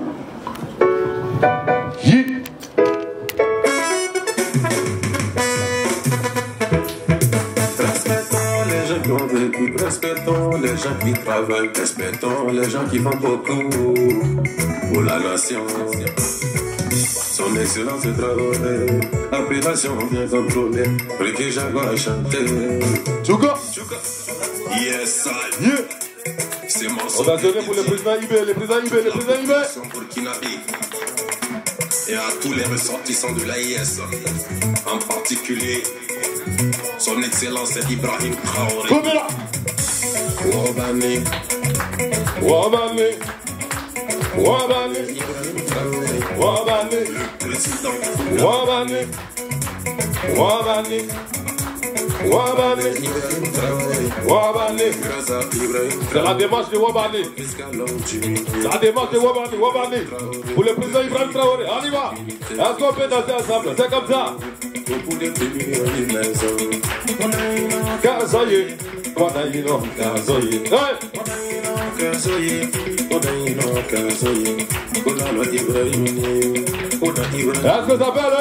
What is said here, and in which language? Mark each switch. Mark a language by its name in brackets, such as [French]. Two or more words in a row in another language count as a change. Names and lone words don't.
[French] Respectons les gens qui travaillent, respectons les gens qui font beaucoup pour la nation. Son excellence Traoré, appellation bien contrôlée, Ricky Jago a chanté. Tchouka! [English] Yes, I. Yeah. [French] C'est mon son. On va donner pour le président Ibé, le président Ibé, le président Ibé. Et à tous les ressortissants de l'AIS, en particulier son excellence Ibrahim Traoré. Wabani, Wabani, Wabani, Wabani, le président Wabani, Wabani, Wabani, Wabani. C'est la démarche de Wabani. La démarche de Wabani, Wabani. Pour le président Ibrahim Traoré, on y va. Est-ce qu'on peut danser ensemble? C'est comme ça. Car ça y est. Est-ce que ça s'appelle?